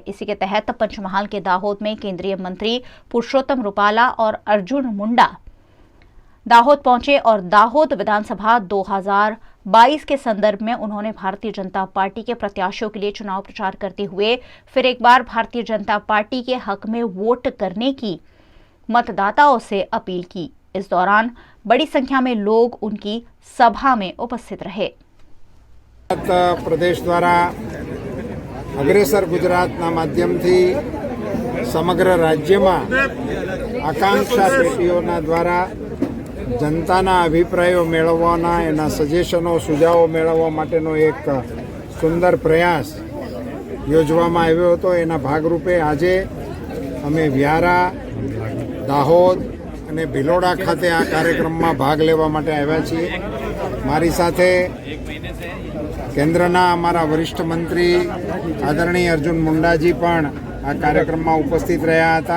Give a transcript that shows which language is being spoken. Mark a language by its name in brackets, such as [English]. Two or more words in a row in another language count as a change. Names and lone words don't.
[Hindi] इसी के तहत पंचमहाल के दाहोद में केंद्रीय मंत्री पुरुषोत्तम रूपाला और अर्जुन मुंडा दाहोद पहुंचे और दाहोद विधानसभा 2022 के संदर्भ में उन्होंने भारतीय जनता पार्टी के प्रत्याशियों के लिए चुनाव प्रचार करते हुए फिर एक बार भारतीय जनता पार्टी के हक में वोट करने की मतदाताओं से अपील की। इस दौरान बड़ी संख्या में लोग उनकी सभा में उपस्थित रहे। [Gujarati] પ્રદેશ દ્વારા અગ્રેસર ગુજરાતના માધ્યમથી સમગ્ર રાજ્ય મેં આકાંક્ષા પેટીઓના દ્વારા જનતાના અભિપ્રાયો મેળવવાના, એના સજેશનો સુઝાવો મેળવવા માટેનો એક સુંદર પ્રયાસ યોજવામાં આવ્યો હતો। એના ભાગરૂપે આજે અમે વ્યારા, દાહોદ અને ભિલોડા ખાતે આ કાર્યક્રમમાં ભાગ લેવા માટે આવ્યા છીએ। મારી સાથે કેન્દ્રના અમારા વરિષ્ઠ મંત્રી આદરણીય અર્જુન મુંડાજી પણ આ કાર્યક્રમમાં ઉપસ્થિત રહ્યા હતા।